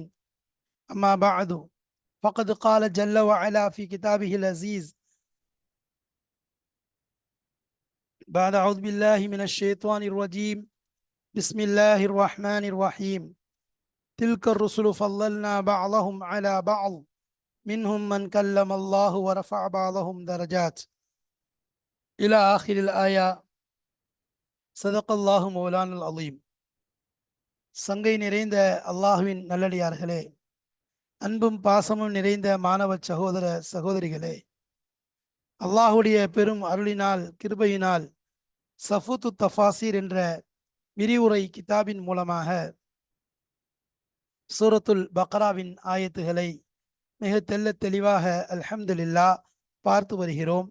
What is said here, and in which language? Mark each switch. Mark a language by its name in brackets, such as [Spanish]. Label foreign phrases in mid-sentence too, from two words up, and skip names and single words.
[Arabic] أما بعد، فقد قال جل وعلا في كتابه العزيز بعد أعوذ بالله من الشيطان الرجيم. بسم الله الرحمن الرحيم. تلك الرسل فضلنا بعضهم على بعض منهم من كلم الله ورفع بعضهم درجات إلى آخر الآية. صدق الله مولانا العليم. [Tamil] சங்கை நிறைந்த அல்லாஹுவின் நல்லடியார்களே, அன்பும் பாசமும் நிறைந்த மாணவ சகோதர சகோதரிகளே, அல்லாஹுடைய பெரும் அருளினால் கிருபையினால் சஃபூத்து தஃபாசீர் என்ற விரிவுரை கிதாபின் மூலமாக சூரத்துல் பக்ராவின் ஆயத்துகளை மிக தெளிவாக அல்ஹம்துலில்லாஹ் பார்த்து வருகிறோம்.